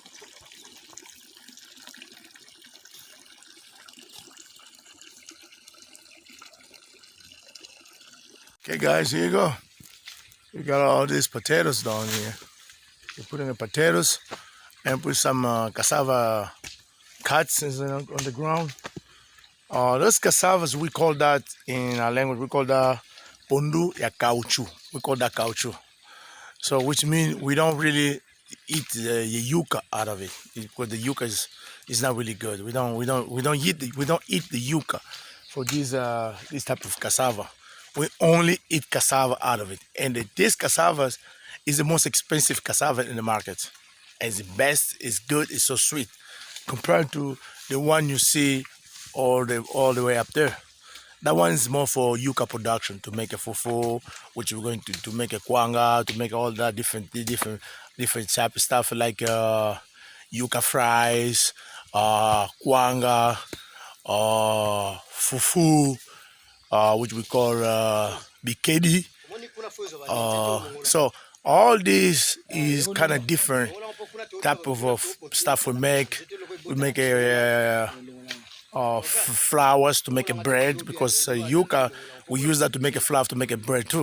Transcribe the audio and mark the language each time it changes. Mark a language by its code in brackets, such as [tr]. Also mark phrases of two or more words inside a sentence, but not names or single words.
[en] Okay guys, here you go. We got all these potatoes down here. We're putting the potatoes and put some cassava cuts on the ground. Those cassavas, we call that in our language, we call that [ln] pondu ya cauchu. [en] We call that cauchu. So which means we don't really eat the yuca out of it because the yuca is not really good. We don't eat the yuca for this type of cassava. We only eat cassava out of it, and this cassava is the most expensive cassava in the market. It's the best. It's good. It's so sweet compared to the one you see all the way up there. That one is more for yuca production, to make a fufu, which we're going to make a kwanga, to make all that different type of stuff like yuca fries, kwanga, fufu, which we call bikedi. So all this is kind of different type of stuff we make. We make flours to make a bread, because yuca, we use that to make a flour to make a bread too.